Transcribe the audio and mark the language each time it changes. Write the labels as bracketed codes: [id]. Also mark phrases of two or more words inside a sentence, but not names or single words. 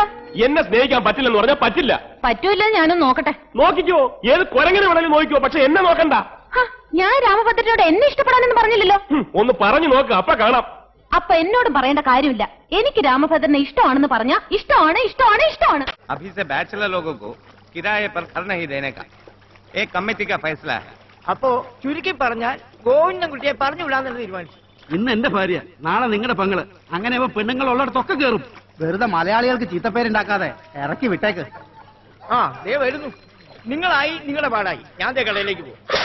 [ml] എന്നെ സ്നേഹിക്കാൻ പറ്റില്ലെന്ന് പറഞ്ഞാൽ പറ്റില്ല. പറ്റൂല്ല, ഞാനൊന്ന് നോക്കട്ടെ. നോക്കിക്കോ, ഏത് കുരങ്ങനെ വേണമെങ്കിലും നോക്കിക്കോ, പക്ഷെ എന്നെ നോക്കണ്ട. ഞാൻ രാമഭദ്രനോട് എന്നെ ഇഷ്ടപ്പെടാനെന്ന് പറഞ്ഞില്ലല്ലോ. ഒന്ന് പറഞ്ഞു നോക്ക്, അപ്പൊ കാണാം. അപ്പൊ എന്നോടും പറയേണ്ട കാര്യമില്ല. എനിക്ക് രാമഭദ്രനെ ഇഷ്ടമാണെന്ന് പറഞ്ഞാ ഇഷ്ടമാണ്, ഇഷ്ടമാണ്, ഇഷ്ടമാണ്. [hi] अभी से बैचलर लोगों को किराए पर घर नहीं देने का एक कमेटी का फैसला है. [ml] അപ്പോ ചുരുക്കി പറഞ്ഞാൽ ഗോവിന്ദൻകുട്ടിയെ പറഞ്ഞു വിടാന്ന് തീരുമാനിച്ചു. ഇന്ന് എന്റെ ഭാര്യ, നാളെ നിങ്ങളുടെ പെങ്ങള്. അങ്ങനെ പെണ്ണുങ്ങൾ ഉള്ളിടത്തൊക്കെ കയറും. വെറുതെ മലയാളികൾക്ക് ചീത്തപ്പേരുണ്ടാക്കാതെ ഇറക്കി വിട്ടേക്ക്. ആ ദേ വരുന്നു. നിങ്ങളായി നിങ്ങളുടെ പാടായി. ഞാൻ ദേ കടയിലേക്ക് പോകും.